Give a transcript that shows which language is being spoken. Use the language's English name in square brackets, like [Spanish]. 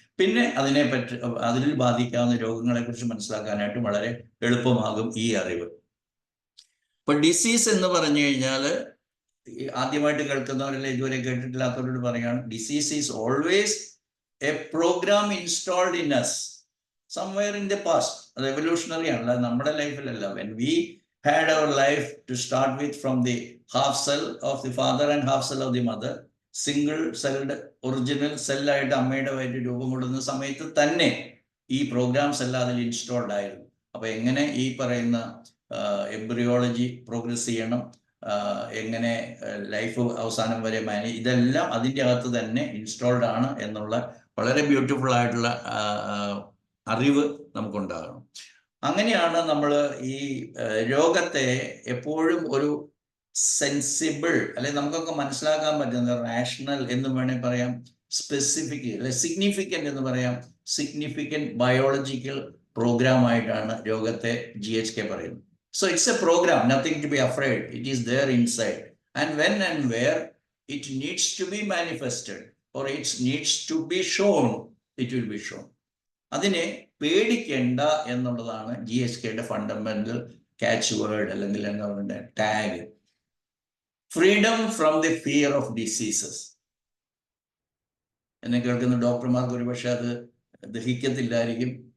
[Malayalam] പിന്നെ അതിൽ ബാധിക്കാവുന്ന രോഗങ്ങളെ കുറിച്ച് മനസ്സിലാക്കാനായിട്ട് വളരെ എളുപ്പമാകും ഈ അറിവ്. ഇപ്പൊ ഡിസീസ് എന്ന് പറഞ്ഞു കഴിഞ്ഞാൽ ആദ്യമായിട്ട് കേൾക്കുന്നവരല്ലേ, ഇതുവരെ കേട്ടിട്ടില്ലാത്തവരോട് പറയുകയാണ്, [English] Disease is always a program installed in us somewhere in the past. [Malayalam] അത് എവല്യൂഷണറി ആണ്, അല്ലാതെ നമ്മുടെ ലൈഫിലല്ല. [English] when we had our life to start with from the half cell of the father and half cell of the mother, [Malayalam] single celled original സെല്ലായിട്ട് അമ്മയുടെ വയറ്റിൽ രൂപം കൊള്ളുന്ന സമയത്ത് തന്നെ ഈ പ്രോഗ്രാംസ് എല്ലാം അതിൽ ഇൻസ്റ്റാൾഡ് ആയിരുന്നു. അപ്പൊ എങ്ങനെ ഈ പറയുന്ന എംബ്രിയോളജി പ്രോഗ്രസ് ചെയ്യണം, എങ്ങനെ ലൈഫ് അവസാനം വരെ ഇതെല്ലാം അതിൻ്റെ അകത്ത് തന്നെ ഇൻസ്റ്റാൾഡ് ആണ് എന്നുള്ള വളരെ ബ്യൂട്ടിഫുൾ ആയിട്ടുള്ള അറിവ് നമുക്കുണ്ടാകണം. അങ്ങനെയാണ് നമ്മൾ ഈ രോഗത്തെ എപ്പോഴും ഒരു സെൻസിബിൾ, അല്ലെങ്കിൽ നമുക്കൊക്കെ മനസ്സിലാക്കാൻ പറ്റുന്ന റാഷണൽ എന്ന് വേണമെങ്കിൽ പറയാം, സ്പെസിഫിക് അല്ലെ സിഗ്നിഫിക്കൻ്റ് എന്ന് പറയാം, സിഗ്നിഫിക്കൻ്റ് ബയോളജിക്കൽ പ്രോഗ്രാം ആയിട്ടാണ് രോഗത്തെ GHK പറയുന്നത്. [English] So it's a program, nothing to be afraid. It is there inside. And when and where it needs to be manifested or it needs to be shown, it will be shown. [Malayalam] അതിനെ പേടിക്കേണ്ട എന്നുള്ളതാണ് GHKയുടെ fundamental catch word, അല്ലെങ്കിൽ എന്താ പറയുക tag. [English] Freedom from the fear of diseases. [Malayalam] എന്നെ കേൾക്കുന്ന ഡോക്ടർമാർക്ക് ഒരുപക്ഷെ അത് ദഹിക്കത്തില്ലായിരിക്കും.